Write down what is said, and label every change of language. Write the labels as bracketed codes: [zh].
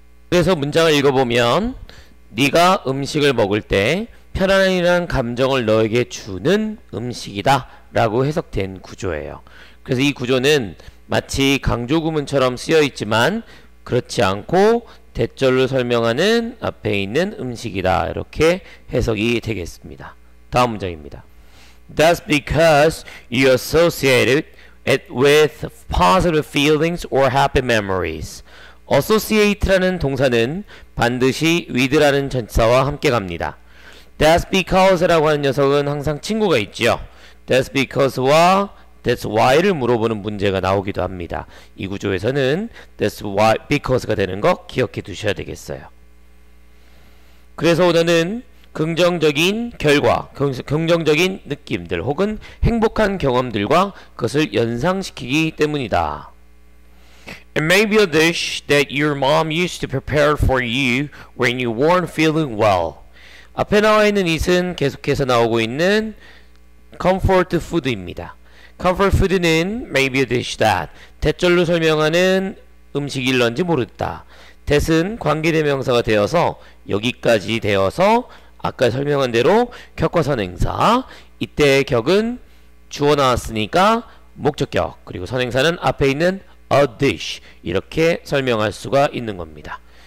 [ko] 그래서 문장을 읽어보면 네가 음식을 먹을 때 편안함이라는 감정을 너에게 주는 음식이다 라고 해석된 구조예요. 그래서 이 구조는 마치 강조구문처럼 쓰여 있지만 그렇지 않고 대절로 설명하는 앞에 있는 음식이다, 이렇게 해석이 되겠습니다. 다음 문장입니다. [en] That's because you associated it with positive feelings or happy memories. [ko] associate라는 동사는 반드시 with라는 전치사와 함께 갑니다. [en] That's because [ko] 라고 하는 녀석은 항상 친구가 있죠. That's because와 [en] That's why [ko] 를 물어보는 문제가 나오기도 합니다. 이 구조에서는 [en] That's why, because [ko] 가 되는 거 기억해 두셔야 되겠어요. 그래서 오늘은 긍정적인 결과, 긍정적인 느낌들 혹은 행복한 경험들과 그것을 연상시키기 때문이다. [en] It may be a dish that your mom used to prepare for you when you weren't feeling well. [ko] 앞에 나와 있는 it은 계속해서 나오고 있는 comfort food입니다. comfort food는 [en] may be a dish that [ko] 대절로 설명하는 음식일런지 모르다. that은 관계대명사가 되어서 여기까지 되어서 아까 설명한 대로 격과 선행사, 이때의 격은 주어 나왔으니까 목적격, 그리고 선행사는 앞에 있는 [en] a dish [ko] 이렇게 설명할 수가 있는 겁니다.